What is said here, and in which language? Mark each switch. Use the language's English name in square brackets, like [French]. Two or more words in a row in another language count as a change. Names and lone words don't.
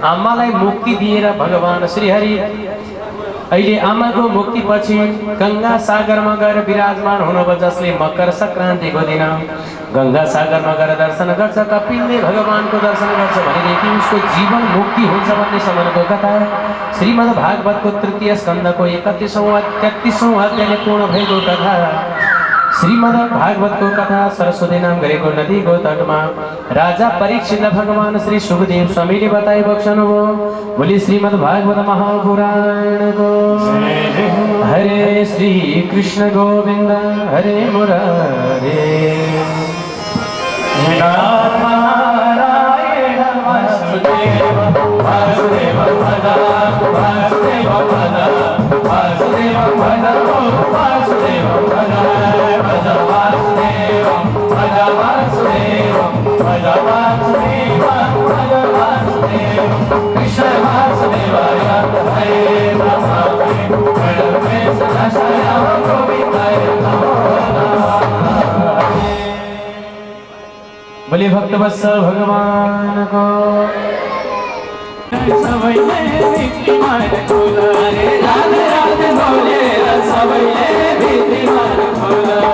[Nepali] आमालाई मुक्ति दिएर भगवान श्रीहरि अहिले आमाको मुक्तिपछि गंगा सागरमा गएर विराजमान हुनुभयो, जसले मकर संक्रान्तिको दिन गंगा सागरमा गएर दर्शन गर्छ, कपिलले भगवानको दर्शन गर्छ भनेदेखि उसको जीवन मुक्ति हुन्छ भन्ने सम्बन्धको कथा श्रीमद् भागवतको तृतीय स्कन्धको 33औं अध्यायले पूर्ण भएको कथा। श्रीमद् भागवतको कथा सरस्वती नाम गरेको नदीको तटमा राजा परीक्षितलाई भगवान श्री सुखदेव स्वामीले बताइ बक्सनुभयो। बोली श्रीमद् भागवत महापुराणको [Sanskrit] हरे श्री कृष्ण गोविंद हरे मुरारे। नारायण वासुदेव वासुदेव भज वासुदेव भज वासुदेव भज वासुदेव भज भज वासुदेव भज वासुदेव भज वासुदेव भज वासुदेव कृष्ण वासुदेवाय हरे नमः हरे सदाशिव गोविंदाय नमो नमः। [Hindi] बोले भक्तवत्सल भगवान को [Nepali] सबैले भित्रीमान खोला रे राधे राधे बोले सबैले भित्रीमान खोला।